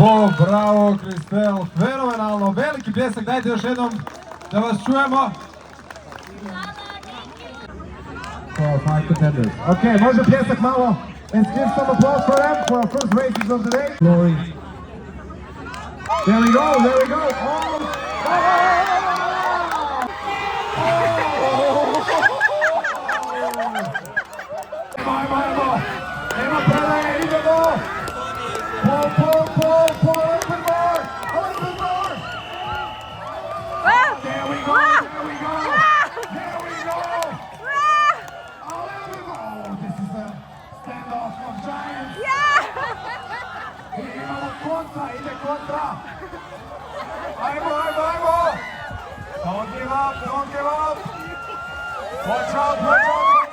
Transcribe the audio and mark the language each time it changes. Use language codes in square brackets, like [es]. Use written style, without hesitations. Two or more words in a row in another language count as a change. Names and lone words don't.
[hr] bravo, Kristel, fenomenalno, veliki pljesak, dajte još jednom da vas čujemo. [en] For 5 contenders. [hr] Okay, može pljesak malo. [en] Let's give some applause for them for our first races of the day. Glory. There we go, there we go. [hr] Nema prele, idemo! [en] Pull, a little bit more! There we go! A little bit more! Oh, this is the standoff of giants! [hr] Imamo kontra, ide kontra! Ajmo! [en] Don't give up! Watch out!